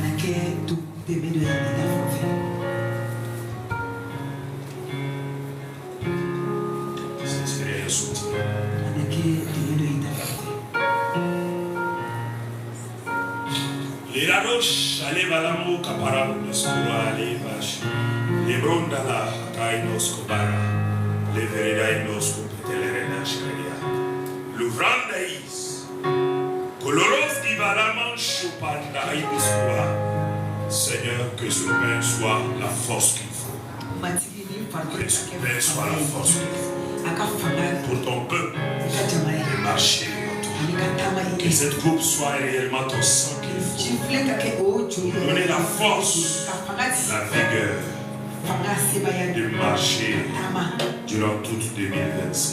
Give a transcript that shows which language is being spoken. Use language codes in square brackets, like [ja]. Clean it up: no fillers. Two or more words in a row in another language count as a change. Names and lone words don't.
[fr] Ce serait un soutien. Les raroches, allez balamo caparam nostura allez vache. Les brondala kainos kobara. Les veredainos kupetelerena sharia. Louvrandaïs. Coloros di balaman chupanda ibisua. Seigneur, que ce pain soit la force qu'il faut. Que ce pain soit la force qu'il faut. Pour ton peuple, de marcher devant toi. Que cette coupe soit réellement ton sang qu'il faut. Donner la force, la vigueur de marcher durant toute 2025.